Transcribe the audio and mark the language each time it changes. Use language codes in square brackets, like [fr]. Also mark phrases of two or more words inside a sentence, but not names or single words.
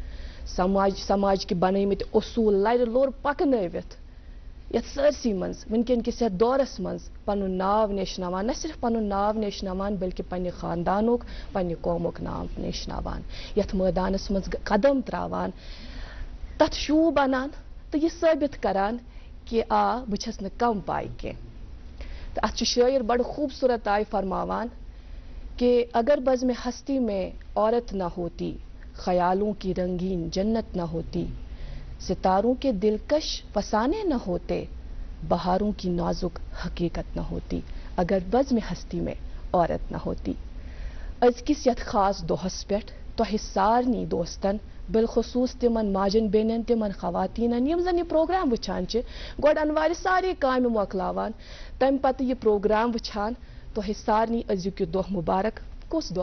[ks] سماج کے بنٲمٕتۍ اصوٗل لرِ لوٚر پکنٲوِتھ یتھ سٲرسٕے منٛز ونکٮ۪ن کِس یتھ دورس منٛز پنُن ناو نیشناوان نہ صرف پنُن ناو نیشناوان بلکہ پننہِ خاندانُک پننہِ قومُک ناو نیشناوان یتھ مٲدانس منٛز قدم تراوان تتھ شوٗب انان تہٕ یہِ ثٲبت کران کہ بہٕ چھس نہٕ کم پاے کینٛہہ. تہٕ اتھ چھُ شٲعر بڑٕ خوٗبصوٗرت آیہِ فرماوان کہ [ur] اگر بزم ہستی میں عورت نہ ہوتی خیالوں کی رنگین جنت نہ ہوتی ستاروں کے دلکش فسانے نہ ہوتے بہاروں کی نازک حقیقت نہ ہوتی اگر بزم ہستی میں عورت نہ ہوتی. [ks] ازکس یتھ خاص دۄہس پٮ۪ٹھ تۄہہِ سارنٕے دوستن بالخصوص تمن ماجن بیٚنٮ۪ن تمن خواتیٖنن یم زن یہ پروگرام وٕچھان چھِ گۄڈٕ انوارِ سارے کامہِ مۄکلاوان تمہِ پتہٕ یہ پروگرام وٕچھان تۄہہِ سارنٕے أزیُک یہِ دۄہ مُبارک. کُس دۄہ؟